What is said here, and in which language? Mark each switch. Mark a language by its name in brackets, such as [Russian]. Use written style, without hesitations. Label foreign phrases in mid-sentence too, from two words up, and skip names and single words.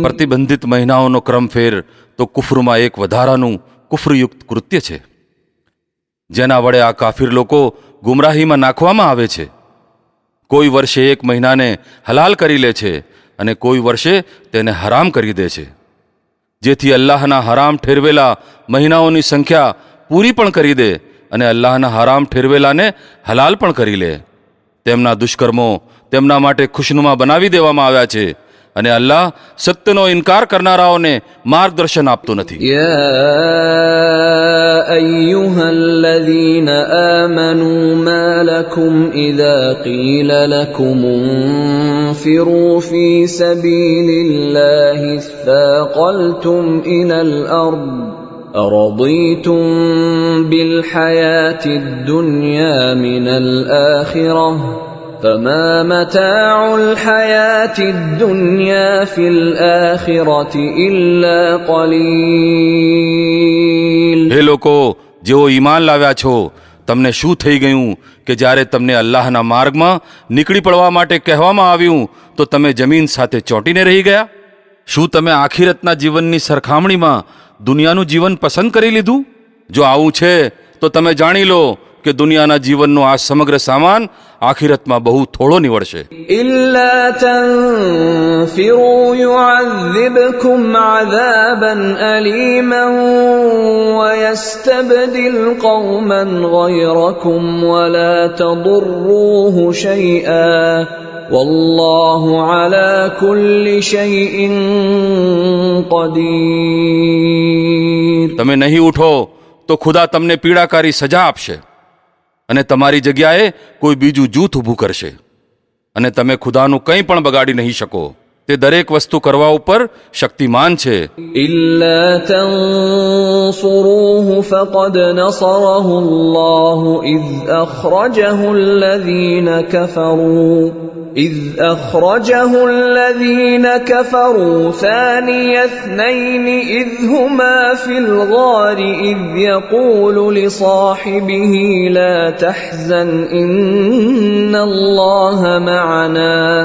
[Gujarati] પ્રતિબંધિત મહિનાઓનો ક્રમફેર તો કુફરમાં એક વધારાનું કુફરયુક્ત કૃત્ય છે જેના વડે આ કાફિર લોકો ગુમરાહીમાં નાખવામાં આવે છે. કોઈ વર્ષે એક મહિનાને હલાલ કરી લે છે અને કોઈ વર્ષે તેને હરામ કરી દે છે જેથી અલ્લાહના હરામ ઠેરવેલા મહિનાઓની સંખ્યા પૂરી પણ કરી દે અને અલ્લાહના હરામ ઠેરવેલાને હલાલ પણ કરી લે. તેમના દુષ્કર્મો તેમના માટે ખુશનુમા બનાવી દેવામાં આવ્યા છે અને અલ્લાહ સત્યનો ઇનકાર કરનારાઓને માર્ગદર્શન આપતો નથી. [Arabic] يا أيها الذين آمنوا ما لكم إذا قيل لكم انفروا في سبيل الله اثاقلتم إلى الأرض أرضيتم بالحياة الدنيا من الآخرة فما متاع الحياة الدنيا في الآخرة إلا قليل. [Gujarati] હે લોકો જેઓ ઈમાન લાવ્યા છો, તમને શું થઈ ગયું કે જ્યારે તમને અલ્લાહના માર્ગમાં નીકળી પડવા માટે કહેવામાં આવ્યું તો તમે જમીન સાથે ચોંટીને રહી ગયા? શું તમે આખિરતના જીવનની સરખામણીમાં દુનિયાનું જીવન પસંદ કરી લીધું? જો આવું છે તો તમે જાણી લો કે દુનિયાના જીવનનો આ સમગ્ર સામાન આખિરતમાં બહુ થોડો નીવડશે. [Arabic] إلا تنفروا يعذبكم عذابا أليما ويستبدل قوما غيركم ولا تضروه شيئا والله على كل شيء قدير. [Gujarati] તમે નહીં ઉઠો તો ખુદા તમને પીડાકારી સજા આપશે અને તમારી જગ્યાએ કોઈ બીજું જૂથ ઊભું કરશે અને તમે ખુદાનું કંઈ પણ બગાડી નહીં શકો. તે દરેક વસ્તુ કરવા ઉપર શક્તિમાન છે. [Arabic] إلا تنصروه فقد نصره الله إذ أخرجه الذين كفروا ثاني اثنين إذ هما في الغار إذ يقول لصاحبه لا تحزن إن الله معنا